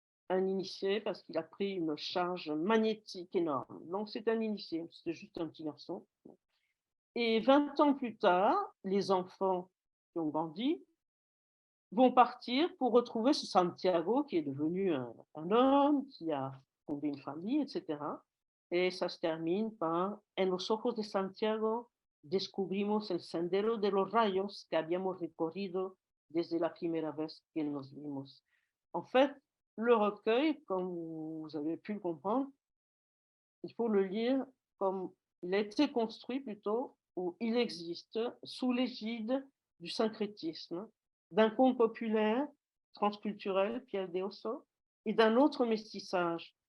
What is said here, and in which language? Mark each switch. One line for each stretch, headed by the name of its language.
French: Un initié parce qu'il a pris une charge magnétique énorme. Donc, c'est un initié, c'est juste un petit garçon. Et 20 ans plus tard, les enfants qui ont grandi vont partir pour retrouver ce Santiago qui est devenu un homme, qui a fondé une famille, etc. Et ça se termine par
Spanish: En los ojos de Santiago descubrimos el sendero de los rayos que habíamos recorrido desde la primera vez que nos vimos.
French: En fait, le recueil, comme vous avez pu le comprendre, il faut le lire comme il a été construit plutôt, ou il existe, sous l'égide du syncrétisme, d'un conte populaire, transculturel, Piel de Osso, et d'un autre métissage.